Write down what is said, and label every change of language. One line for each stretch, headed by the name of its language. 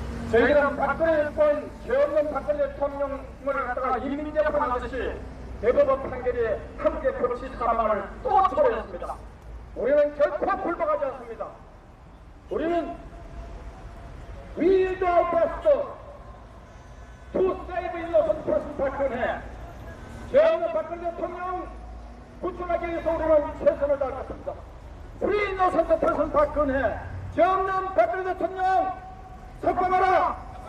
Korean: 저희들은 박근혜 정권, 최없는 박근혜 대통령을 갖다가 인민재판을 하듯이 대법원 판결이 한국의 법치 사망을 또 초래했습니다. 우리는 결코 불복하지 않습니다. 우리는
English: We will do our best to save innocent person 박근혜.
Korean: 죄없는 박근혜 대통령 구출하기 위해서 우리는 최선을 다할 것입니다.
English: Free innocent person 박근혜.
Korean: 죄없는 박근혜 대통령 석방하라.